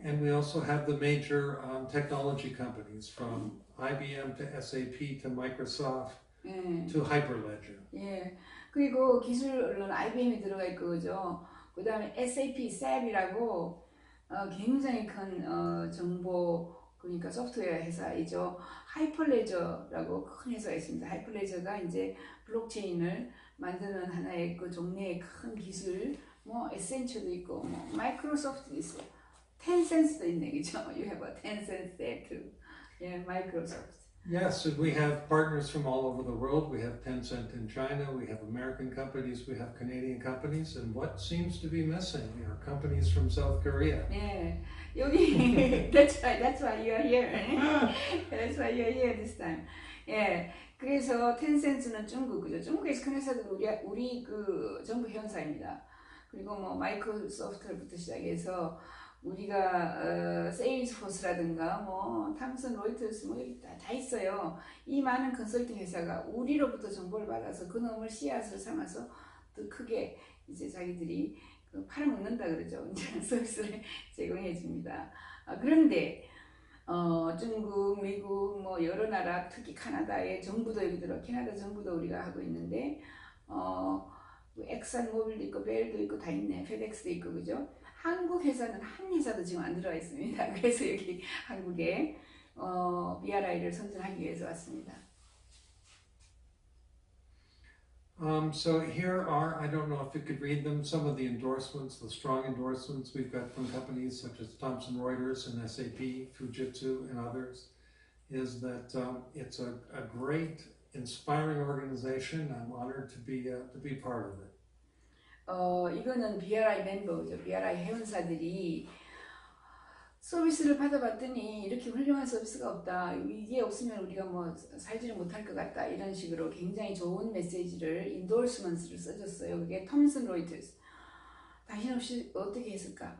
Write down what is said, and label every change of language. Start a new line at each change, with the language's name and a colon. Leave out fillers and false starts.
English: And we also have the major technology companies from IBM to SAP to Microsoft to Hyperledger.
Korean: 예. 그리고 기술은 IBM이 들어가 있고 그죠. 그 다음에 SAP이라고 굉장히 큰 정보 그러니까 소프트웨어 회사이죠. 하이퍼레저라고 큰 회사가 있습니다. 하이퍼레저가 이제 블록체인을 만드는 하나의 그 종류의 큰 기술, 에센처도 있고, 마이크로소프트도 있어요. 텐센스도 있네, 그죠?
English: You have a Tencent there too. Yeah, Microsoft. Yes, and we have partners from all over the world. We have Tencent in China, we have American companies, we have Canadian companies, and what seems to be missing are companies from South Korea.
Korean: 네, 여기
English: that's why you are here. That's why you are here this time.
Korean: 예, 그래서 텐센스는 중국이죠. 중국에서 큰 회사들 우리 그 정부 회원사입니다. 그리고 마이크로소프트부터 시작해서 우리가 세일즈포스라든가 탐슨 로이터스 여기 다 있어요. 이 많은 컨설팅 회사가 우리로부터 정보를 받아서 그놈을 씨앗을 삼아서 더 크게 이제 자기들이 팔아먹는다 그러죠. 이제 서비스를 제공해 줍니다. 그런데 중국, 미국 여러 나라 특히 캐나다의 정부도 여기 들어 캐나다 정부도 우리가 하고 있는데 엑산모빌도 있고 벨도 있고 다 있네. 페덱스도 있고 그죠? 한국 회사는 한 회사도 지금 안 들어와 있습니다. 그래서 여기 한국에 BRI를 선전하기 위해서 왔습니다.
English: So here are, I don't know if you could read them, some of the endorsements, the strong endorsements we've got from companies such as Thomson Reuters and SAP, Fujitsu and others, is that it's a great, inspiring organization. I'm honored to be part of it.
Korean: 이거는 BRI 멤버죠. BRI 회원사들이 서비스를 받아봤더니 이렇게 훌륭한 서비스가 없다. 이게 없으면 우리가 뭐 살지를 못할 것 같다. 이런 식으로 굉장히 좋은 메시지를 인도스먼스를 써줬어요. 그게 톰슨 로이터스. 당신 없이 어떻게 했을까?